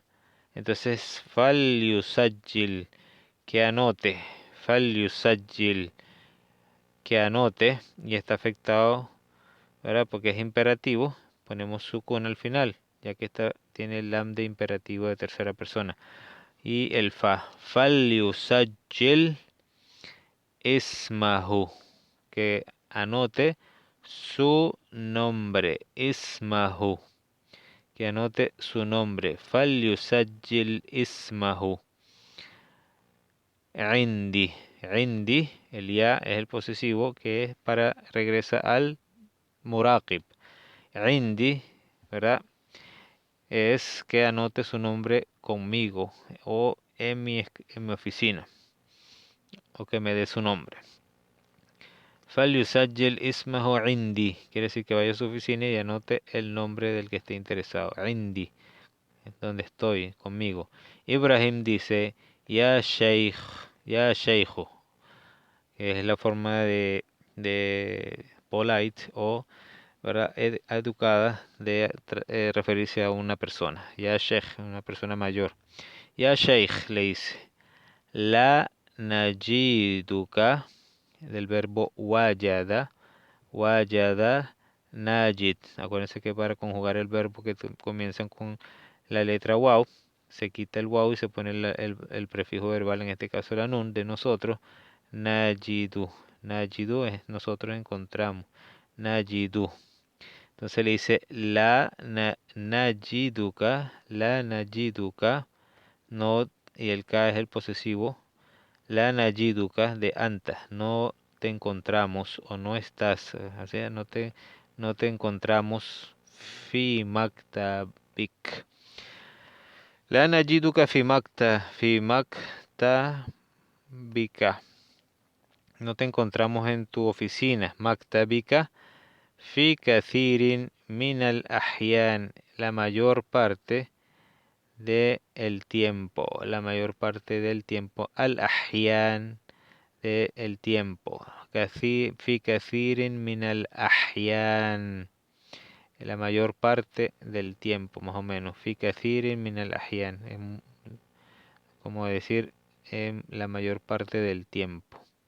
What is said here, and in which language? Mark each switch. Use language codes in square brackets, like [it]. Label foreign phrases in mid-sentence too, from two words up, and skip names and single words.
[es] Entonces, falyusajjil, que anote. Falyusajjil, que anote. Y está afectado, ¿verdad? Porque es imperativo. Ponemos sukun al final, ya que tiene el lam de imperativo de tercera persona. Y el fa. [ar] فليسجل اسمه, [es] que anote su nombre. Ismahu, que anote su nombre. [ar] فليسجل اسمه. عندي. [es] Indi, el ya es el posesivo que es para regresa al muraqib. Indi, ¿verdad? Es que anote su nombre conmigo o en mi oficina, o que me dé su nombre. [ar] فليسجل اسمه عندي, [es] quiere decir que vaya a su oficina y anote el nombre del que esté interesado. Indi, donde estoy, conmigo. Ibrahim dice, [ar] يا شيخ، يا شيخُ, [es] que es la forma de de polite o, ¿verdad? Educada de referirse a una persona. [ar] يا شيخ, [es] una persona mayor. [ar] يا شيخ [es] le dice. [ar] لا نجدك, [es] del verbo wajada. [ar] وجد نجد. [es] Acuérdense que para conjugar el verbo que comienzan con la letra waw, se quita el waw y se pone el prefijo verbal, en este caso la nun, de nosotros. Najidu. Najidu es nosotros encontramos. Najidu. Entonces le dice najiduka, [ar] لا نجدك, [es] no, y el ka es el posesivo. [ar] لا نجدك [es] de anta, no te encontramos o no estás, o sea, no te encontramos [ar] في مكتبك. لا نجدك في مكتبك. [es] No te encontramos en tu oficina. [ar] مكتبك في كثير من الأحيان. [es] La mayor parte de el tiempo. La mayor parte del tiempo. [ar] الأحيان [es] de el tiempo. [ar] في كثير من الأحيان. [es] La mayor parte del tiempo, más o menos. [ar] في كثير من الأحيان. [es] Como decir, en la mayor parte del tiempo.